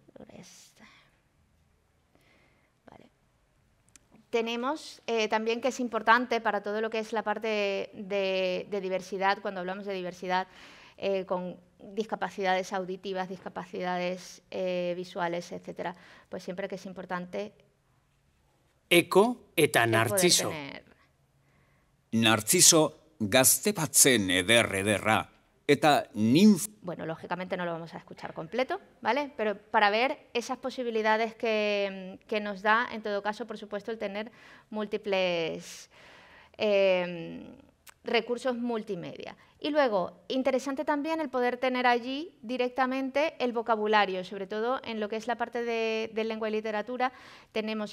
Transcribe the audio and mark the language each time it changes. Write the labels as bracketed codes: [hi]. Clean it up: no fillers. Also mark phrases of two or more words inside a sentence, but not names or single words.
[es] Vale. Tenemos también que es importante para todo lo que es la parte de diversidad, cuando hablamos de diversidad con discapacidades auditivas, discapacidades visuales, etcétera, pues siempre que es importante. [eu] Eko eta Narciso. Narciso gazte batzen ederra. Eta [es] Bueno, lógicamente no lo vamos a escuchar completo, ¿vale? Pero para ver esas posibilidades que nos da, en todo caso, por supuesto, el tener múltiples recursos multimedia. Y luego, interesante también el poder tener allí directamente el vocabulario, sobre todo en lo que es la parte de lengua y literatura, tenemos